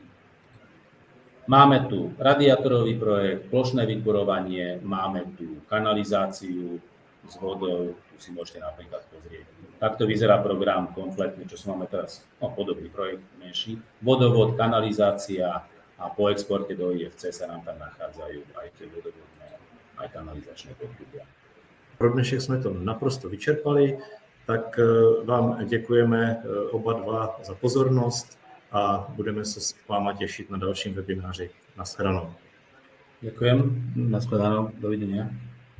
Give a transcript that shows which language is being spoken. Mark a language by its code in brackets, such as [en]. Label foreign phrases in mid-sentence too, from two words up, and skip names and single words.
[sk] Máme tu radiátorový projekt, plošné vykurovanie, máme tu kanalizáciu s vodou, tu si môžete napríklad pozrieť. Takto vyzerá program kompletne, čo máme teraz, podobný projekt, menší. Vodovod, kanalizácia a po exporte do IFC sa nám tam nachádzajú aj tie vodovodné, aj kanalizačné potrubia. [cs] Pro dnešek jsme to naprosto vyčerpali, tak vám děkujeme oba dva za pozornost a budeme se s váma těšit na dalším webináři. Naschledanou. [sk] Ďakujem, naschledanou, dovidenia.